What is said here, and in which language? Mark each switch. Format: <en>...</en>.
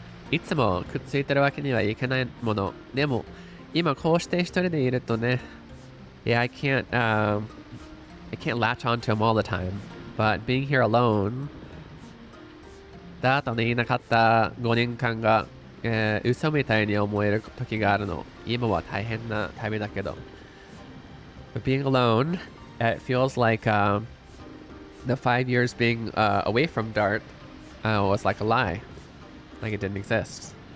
<ja>いつもくっついてるわけにはいかないもの。でも、今こうして一人でいるとね。</ja> <en>Yeah, I can't latch onto him all the time. But being here alone,</en> <ja>ダートにいなかった5年間が、嘘みたいに思える時があるの。今は大変な旅だけど。</ja> <en>But being alone, it feels like the 5 years being away from Dart was like a lie. Like it didn't exist.</en>